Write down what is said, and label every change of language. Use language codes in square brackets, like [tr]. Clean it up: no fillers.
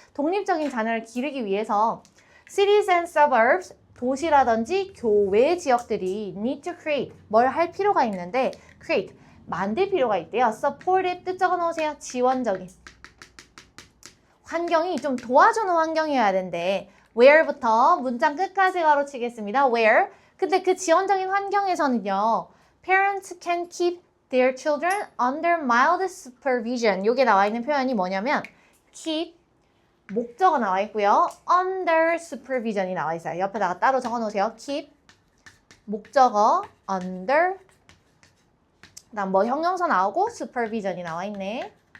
[ko] 독립적인 자녀를 기르기 위해서 [en] cities and suburbs [ko] 도시라든지 교외 지역들이 [en] need to create [ko] 뭘 할 필요가 있는데 create 만들 필요가 있대요. supportive 뜻 적어 놓으세요. 지원적인 환경이 좀 도와주는 환경이어야 되는데 where부터 문장 끝까지 가로치겠습니다. where 근데 그 지원적인 환경에서는요. [en] Parents can keep their children under mild supervision. [ko] 여기에 나와 있는 표현이 뭐냐면 keep 목적어 나와 있고요. [en] under supervision [ko] 이 나와 있어요. 옆에다가 따로 적어 놓으세요. keep 목적어 under 그다음 뭐 형용사 나오고 supervision이 나와 있네.